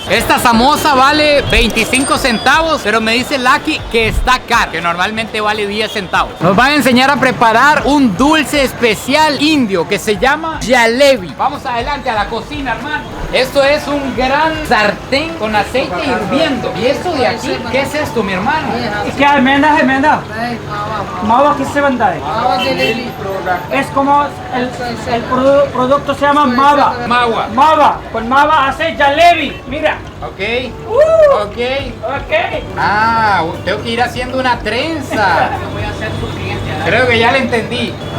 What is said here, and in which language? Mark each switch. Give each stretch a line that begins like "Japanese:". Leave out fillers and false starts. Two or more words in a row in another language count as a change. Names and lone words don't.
Spanish: Esta samosa vale 25 centavos, pero me dice Lucky que está caro, que normalmente vale 10 centavos. Nos van a enseñar a preparar un dulce especial indio que se llama jalebi. Vamos adelante a la cocina, hermano. Esto es un gran sartén con aceite hirviendo. ¿Y esto de aquí? ¿Qué es esto, mi hermano? ¿Qué almendra?
Hindi: Mawa किससे बनता है?
Spanish: Es como el producto se llama mawa. Mawa. Mawa. Con mawa hace jalebi. Mira. Ok. Ok. Ok. Ah, tengo que ir haciendo una trenza. Voy a ser su cliente. Creo que ya le entendí.